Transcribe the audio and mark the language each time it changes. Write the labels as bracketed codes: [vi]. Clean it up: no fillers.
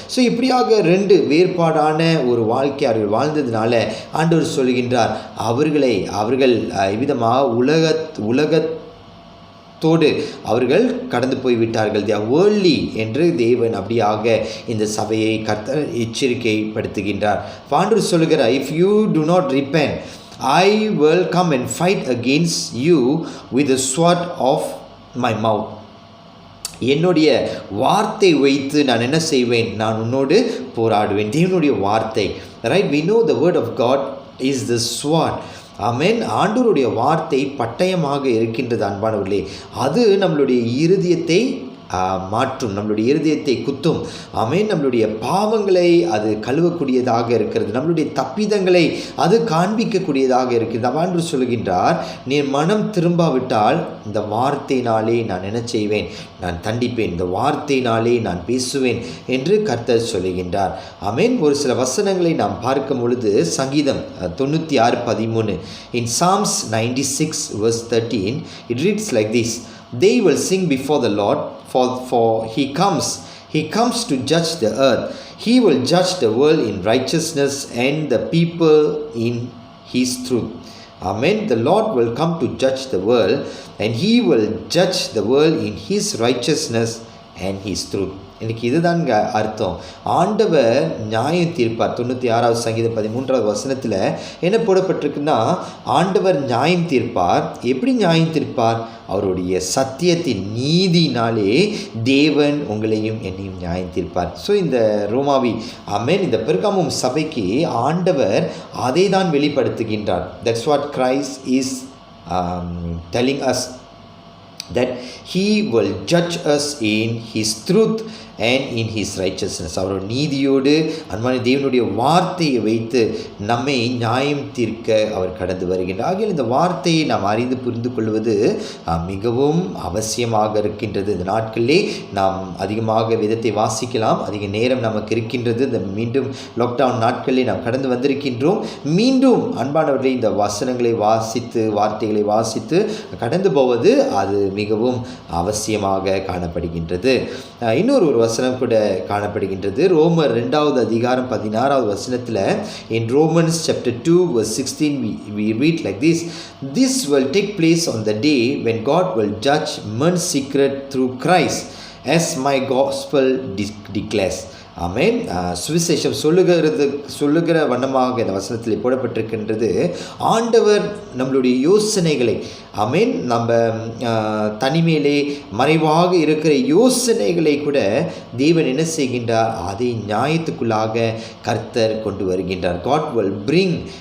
[ta] So இப்படியாக ரெண்டு வேறுபாடான ஒரு வாழ்க்கை அவர்கள் வாழ்ந்ததுனால ஆண்டவர் சொல்கின்றார், அவர்கள் இவ்விதமாக உலகத்தோடு அவர்கள் கடந்து போய்விட்டார்கள். [en] they are worldly [ta] என்று தேவன் அப்படியாக இந்த சபையை கர்த்தர் எச்சரிக்கைப்படுத்துகின்றார். ஆண்டவர் சொல்கிறார், [en] if you do not repent, I will come and fight against you with the sword of my mouth. [ta] என்னுடைய வார்த்தை வைத்து நான் என்ன செய்வேன்? நான் உன்னோடு போராடுவேன். தேவனுடைய வார்த்தை, right? [en] we know the word of God is the sword. [ta] ஆண்டவருடைய வார்த்தை பட்டயமாக இருக்கின்றது அன்பானவர்களே. அது நம்மளுடைய இருதயத்தை மாற்றும், நம்மளுடைய இருதயத்தை குத்தும். நம்மளுடைய பாவங்களை அது கழுவக்கூடியதாக இருக்கிறது, நம்மளுடைய தப்பிதங்களை அது காண்பிக்கக்கூடியதாக இருக்கிறது. ஆண்டவர் சொல்கின்றார், நீ மனம் திரும்பாவிட்டால் இந்த வார்த்தையினாலே நான் என்ன செய்வேன்? நான் தண்டிப்பேன், இந்த வார்த்தையினாலே நான் பேசுவேன் என்று கர்த்தர் சொல்லுகின்றார். ஒரு சில வசனங்களை நாம் பார்க்கும் பொழுது சங்கீதம் 96:13, [en] in Psalms 96 verse 13 it reads like this: they will sing before the Lord, for he comes to judge the earth. He will judge the world in righteousness and the people in his truth. The Lord will come to judge the world, and he will judge the world in his righteousness and his truth. [ta] எனக்கு இதுதாங்க அர்த்தம். ஆண்டவர் நியாயம் தீர்ப்பார். 96 சங்கீதம் 13 வசனத்தில் என்ன போடப்பட்டிருக்குன்னா, ஆண்டவர் நியாயம் தீர்ப்பார். எப்படி நியாயம் தீர்ப்பார்? அவருடைய சத்தியத்தின் நீதினாலே தேவன் உங்களையும் என்னையும் நியாயம் தீர்ப்பார். ஸோ இந்த ரோமாவி இந்த பெர்காமும் சபைக்கு ஆண்டவர் அதை தான் வெளிப்படுத்துகின்றார். [en] That's what Christ is telling us, that he will judge us in his truth and in his righteousness. [ta] அவரோட நீதியோடு அன்பான தேவனுடைய வார்த்தையை வைத்து நம்மை நியாயம் தீர்க்க அவர் கடந்து வருகின்றார். ஆகிய இந்த வார்த்தையை நாம் அறிந்து புரிந்து கொள்வது மிகவும் அவசியமாக இருக்கின்றது. இந்த நாட்களிலே நாம் அதிகமாக வேதத்தை வாசிக்கலாம், அதிக நேரம் நமக்கு இருக்கின்றது. இந்த மீண்டும் லாக்டவுன் நாட்களிலே நாம் கடந்து வந்திருக்கின்றோம். மீண்டும் அன்பானவர்களே, இந்த வசனங்களை வாசித்து, வார்த்தைகளை வாசித்து கடந்து போவது அது மிகவும் அவசியமாக காணப்படுகின்றது. இன்னொரு வசனம் கூட காணப்படுகின்றது. ரோமர் 2வது அதிகாரம் 16வது வசனத்தில், [en] in Romans chapter 2 verse 16 we read like this: this will take place on the day when God will judge men's secret through Christ, as my gospel declares. [ta] சுவிசேஷம் சொல்லுகிற வண்ணமாக இந்த வசனத்தில் போடப்பட்டிருக்கின்றது. ஆண்டவர் நம்மளுடைய யோசனைகளை நம்ம தனிமையிலே மறைவாக இருக்கிற யோசனைகளை கூட தேவன் என்ன செய்கின்றார்? அதை நியாயத்துக்குள்ளாக கர்த்தர் கொண்டு வருகின்றார். [en] God will bring